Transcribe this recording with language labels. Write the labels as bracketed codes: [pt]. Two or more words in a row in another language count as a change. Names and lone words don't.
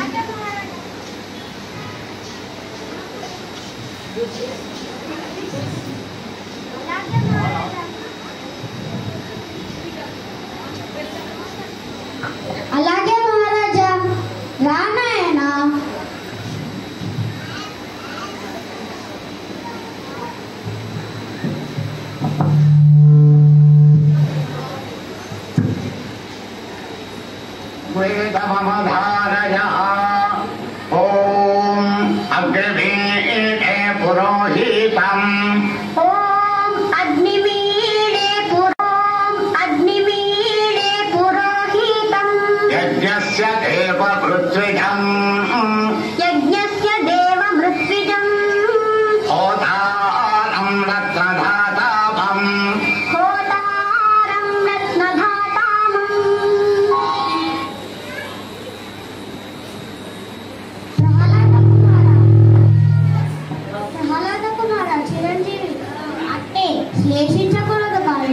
[te] అలాగే మహారాజా. రానాయనా. [sa] वेदमधारय ओम अग्निवीडे पुरोहितम् ఓం అగ్నివీడే పురోహితం यज्ञस्य देवभृत्विजम् होतारं रत्नधातापम् [te] ప్రహ్లాద కుమార చిరంజీవి అంటే శ్లేషించకూడదు కాదు.